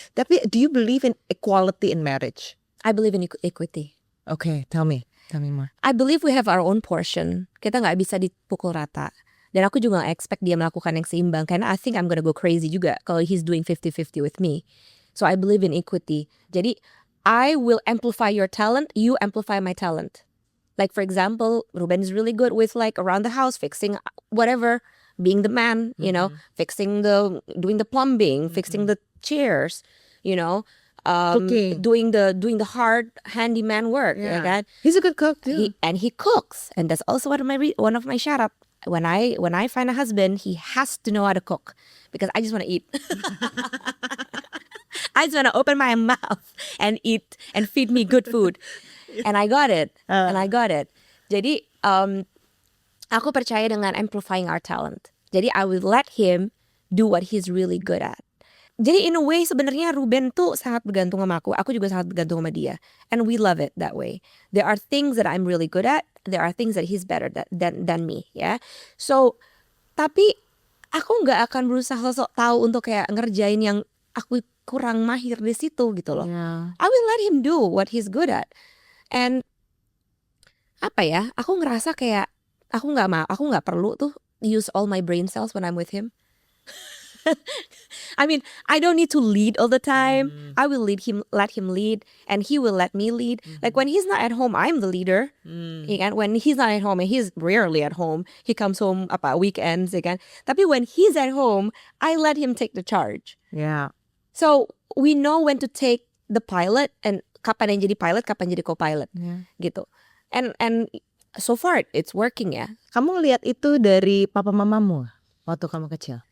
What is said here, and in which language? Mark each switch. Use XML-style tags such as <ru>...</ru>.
<id>Tapi</id> <en>do you believe in equality in marriage? I believe in equity. Okay, tell me more. I believe we have our own portion.</en> <id>Kita nggak bisa dipukul rata. Dan aku juga gak expect dia melakukan yang seimbang. Karena</id> <en>I think I'm gonna go crazy</en> <id>juga</id> <en>kalau he's doing 50-50 with me. So I believe in equity.</en> <id>Jadi</id> <en>I will amplify your talent, you amplify my talent. Like for example, Ruben is really good with like around the house, fixing whatever, being the man, you know, doing the plumbing, fixing the chairs, you know, Cooking. doing the hard handyman work.</en> <id>Ya kan?</id> <en>He's a good cook too. He cooks, and that's also one of my shout out. When I find a husband, he has to know how to cook because I just want to eat. I just want to open my mouth and eat and feed me good food. And I got it.</en> <id>Jadi aku percaya dengan</id> <en>amplifying our talent.</en> <id>Jadi</id> <en>I will let him do what he's really good at.</en> <id>Jadi</id> <en>in a way</en> <id>sebenarnya Ruben tuh sangat bergantung sama aku juga sangat bergantung sama dia.</id> <en>And we love it that way. There are things that I'm really good at, there are things that he's better than me, ya. So,</en> <id>tapi aku nggak akan berusaha sosok tahu untuk kayak ngerjain yang aku kurang mahir di situ gitu loh.</id> <en>Yeah. I will let him do what he's good at. And</en> <id>apa ya? Aku ngerasa kayak aku nggak perlu tuh</id> <en>use all my brain cells when I'm with him. I mean, I don't need to lead all the time. I will let him lead, and he will let me lead. Like when he's not at home, I'm the leader.</en> <id>Ya kan?</id> <en>When he's not at home, and he's rarely at home, he comes home weekends,</en> <id>ya kan? Tapi</id> <en>when he's at home, I let him take the charge. Yeah. So we know when to take the pilot and</en> <id>kapan yang jadi pilot, kapan jadi co-pilot gitu.</id> <en>And so far it's working ya.</en> <id>Kamu ngelihat itu dari papa mamamu waktu kamu kecil?</id>